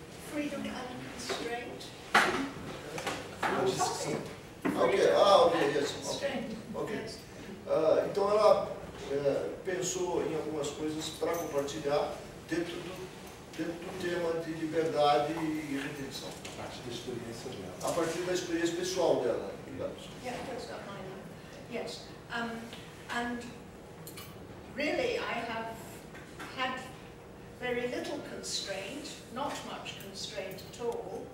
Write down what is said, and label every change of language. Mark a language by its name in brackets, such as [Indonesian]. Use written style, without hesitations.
[English] Freedom and constraint. Ok, ok, yes. Constraint. Ok. Yes. [Portuguese] Então ela pensou em algumas coisas para compartilhar dentro do tema de liberdade e retenção. A parte da experiência dela. A partir da experiência pessoal dela, digamos. [English] Yeah, that's not mine. Yes. And really, I have had very little constraint, not much constraint at all.